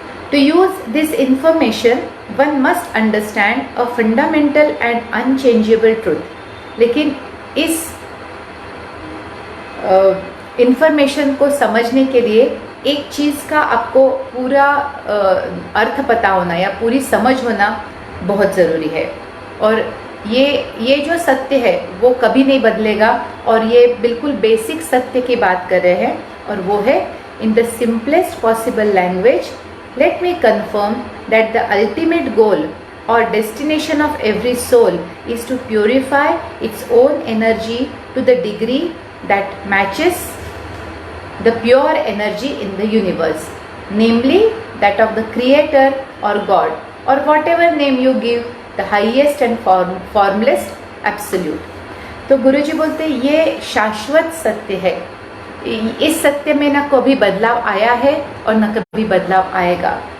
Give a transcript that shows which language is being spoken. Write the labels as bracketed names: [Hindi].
[English] To use this information, one must understand a fundamental and unchangeable truth। [Hindi] लेकिन इस information को समझने के लिए एक चीज़ का आपको पूरा अर्थ पता होना या पूरी समझ होना बहुत ज़रूरी है। और ये जो सत्य है वो कभी नहीं बदलेगा, और ये बिल्कुल बेसिक सत्य की बात कर रहे हैं, और वो है [English] In the simplest possible language, let me confirm that the ultimate goal or destination of every soul is to purify its own energy to the degree that matches the pure energy in the universe, namely that of the creator or God, or whatever name you give, the highest and formless absolute. [Hindi] तो गुरुजी बोलते हैं ये शाश्वत सत्य है, इस सत्य में न कभी बदलाव आया है और न कभी बदलाव आएगा।